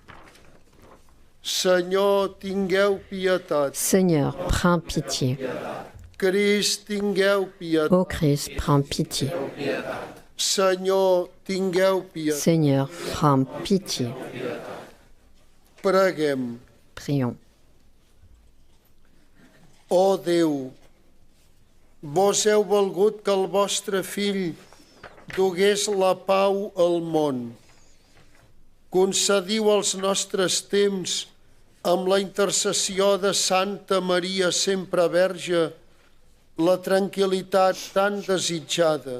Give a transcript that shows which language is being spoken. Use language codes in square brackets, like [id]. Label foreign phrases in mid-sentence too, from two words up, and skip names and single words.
[fr] Seigneur, prends pitié. Ô Christ, prends pitié. Seigneur, prends pitié. Prions. [ca] Ó Déu, vos heu volgut que el vostre Fill dugués la pau al món. Concediu als nostres temps, amb la intercessió de Santa Maria sempre Verge, la tranquil·litat tan desitjada.